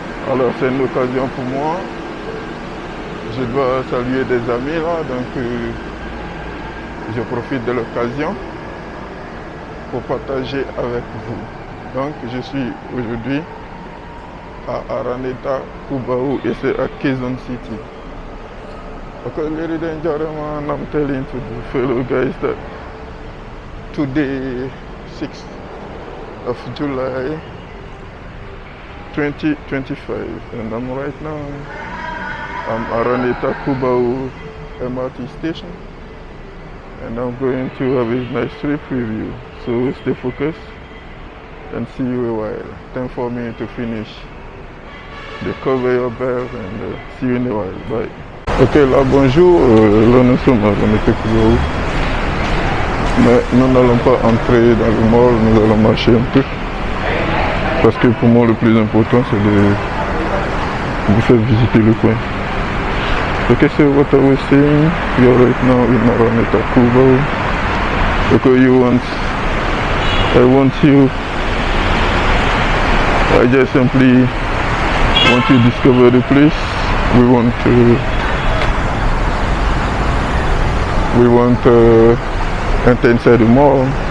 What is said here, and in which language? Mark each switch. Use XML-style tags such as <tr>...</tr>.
<fr>Alors c'est une occasion pour moi. Je dois saluer des amis là, donc je profite de l'occasion pour partager avec vous. Donc je suis aujourd'hui à Araneta Cubao et c'est à Quezon City.</fr> <en>Okay, ladies and gentlemen, I'm telling to the fellow guys that today 6th of July 2025 and I'm right now Araneta Cubao MRT station and I'm going to have a nice trip with you, so stay focused and see you a while. Time for me to finish the conveyor belt and see you in a while. Bye.</en> <fr>Ok, là bonjour, là nous sommes à Araneta Cubao, mais nous n'allons pas entrer dans le mall, nous allons marcher un peu parce que pour moi le plus important c'est de vous faire visiter le coin.</fr> <en>Okay, so what I was saying, we are right now in Araneta Cubao. Okay, I just simply want to discover the place. We want to enter inside the mall.</en>